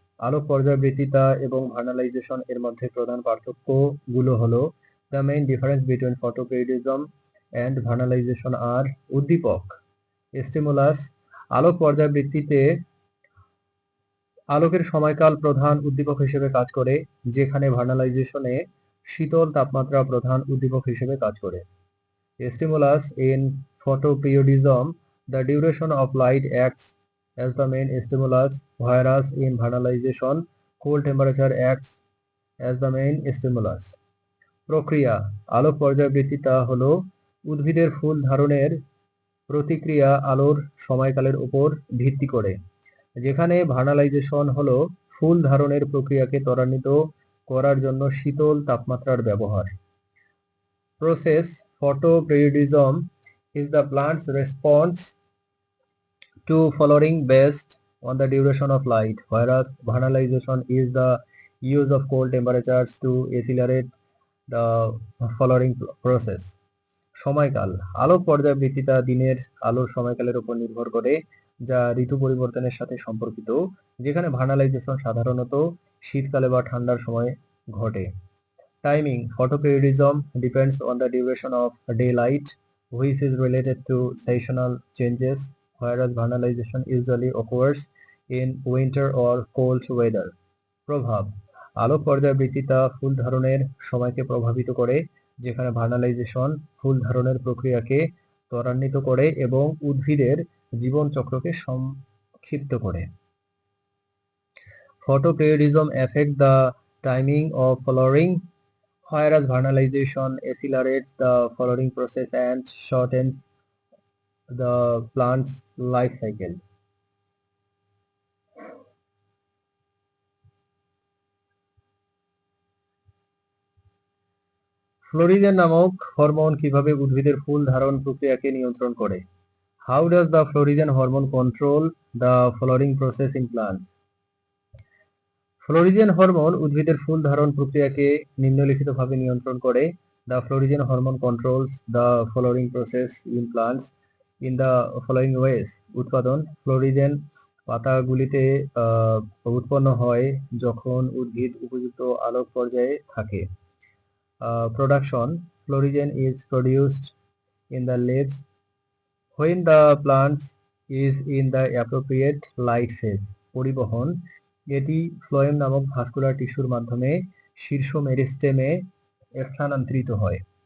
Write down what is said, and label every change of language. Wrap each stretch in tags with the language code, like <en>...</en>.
<bn>আলোক পর্যায়বৃত্তিতা এবং ভার্নালাইজেশন এর মধ্যে প্রধান পার্থক্যগুলো হলো:</bn> <en>the main difference between photoperiodism and vernalization আর</en> <bn>উদ্দীপক, স্টিমুলাস। আলোক পর্যায়বৃত্তিতে আলোকের সময়কাল প্রধান উদ্দীপক হিসেবে কাজ করে, যেখানে ভার্নালাইজেশনে শীতল তাপমাত্রা প্রধান উদ্দীপক হিসেবে কাজ করে।</bn> <en>Stimulus in photoperiodism, the duration of light acts as the main stimulus, whereas in vernalization, cold temperature acts as the main stimulus.</en> <bn>প্রক্রিয়া: আলোক পর্যায়বৃত্তিতা হলো উদ্ভিদের ফুল ধারণের প্রতিক্রিয়া আলোর সময়কালের উপর ভিত্তি করে, যেখানে ভার্নালাইজেশন হলো ফুল ধারণের প্রক্রিয়াকে ত্বরান্বিত করার জন্য শীতল তাপমাত্রার ব্যবহার।</bn> <en>Process: photoperiodism is the plant's response to flowering based on the duration of light, whereas vernalization is the use of cold temperatures to accelerate the flowering process.</en> <bn>সময়কাল: আলোক পর্যায়বৃত্তিতা দিনের আলোর সময়কালের উপর নির্ভর করে, যা ঋতু পরিবর্তনের সাথে সম্পর্কিত, যেখানে ভার্নালাইজেশন সাধারণত শীতকালে বা ঠান্ডার সময় ঘটে।</bn> <en>Timing: photoperiodism depends on the duration of daylight, which is related to seasonal changes, whereas vernalization usually occurs in winter or cold weather.</en> <bn>প্রভাব: আলোক পর্যায়বৃত্তিতা ফুল ধারণের সময়কে প্রভাবিত করে, যেখানে ভার্নালাইজেশন ফুল ধারণের প্রক্রিয়াকে ত্বরান্বিত করে এবং উদ্ভিদের জীবন চক্রকে সংক্ষিপ্ত করে।</bn> <en>Photoperiodism affects the timing of flowering, whereas vernalization accelerates the flowering process and shortens the plant's life cycle.</en> <bn>Florigen নামক হরমোন কিভাবে উদ্ভিদের ফুল ধারণ প্রক্রিয়াকে নিয়ন্ত্রণ করে?</bn> <en>How does the florigen hormone control the flowering process in plants?</en> <bn>Florigen hormone উদ্ভিদের ফুল ধারণ প্রক্রিয়াকে নিম্নলিখিতভাবে নিয়ন্ত্রণ করে।</bn> <en>The florigen hormone controls the flowering process in plants in the following ways.</en> <bn>উৎপাদন: ফ্লোরিজেন পাতাগুলিতে উৎপন্ন হয় যখন উদ্ভিদ উপযুক্ত আলোক পর্যায়ে থাকে।</bn> <en>Production: florigen is produced in the leaves when the plants is in the appropriate light phase.</en> <bn>পরিবহন: এটি ফ্লোয়েম নামক ভাস্কুলার টিস্যুর মাধ্যমে শীর্ষ মেরিস্টেমে স্থানান্তরিত হয়।</bn>